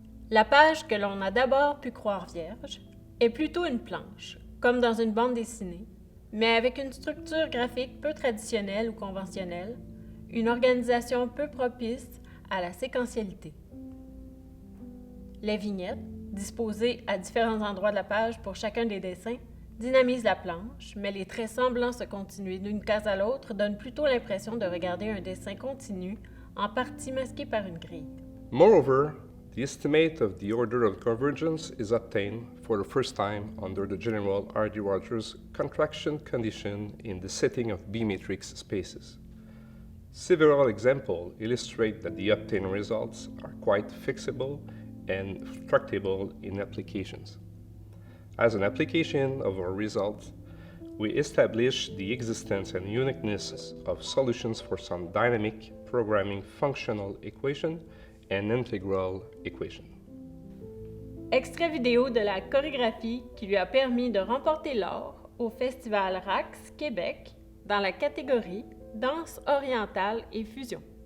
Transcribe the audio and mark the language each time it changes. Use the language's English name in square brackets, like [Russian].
[French] La page que l'on a d'abord pu croire vierge est plutôt une planche, comme dans une bande dessinée, mais avec une structure graphique peu traditionnelle ou conventionnelle, une organisation peu propice à la séquentialité. Les vignettes, disposées à différents endroits de la page pour chacun des dessins, dynamisent la planche, mais les traits semblant se continuer d'une case à l'autre donnent plutôt l'impression de regarder un dessin continu, en partie masqué par une grille. [English] Moreover, the estimate of the order of convergence is obtained for the first time under the general R.D. Rogers contraction condition in the setting of B-matrix spaces. Several examples illustrate that the obtained results are quite fixable and structurable in applications. As an application of our results, we establish the existence and uniqueness of solutions for some dynamic programming functional equation and integral equation. [French] Extrait vidéo de la chorégraphie qui lui a permis de remporter l'or au Festival RAX Québec dans la catégorie Danse orientale et fusion.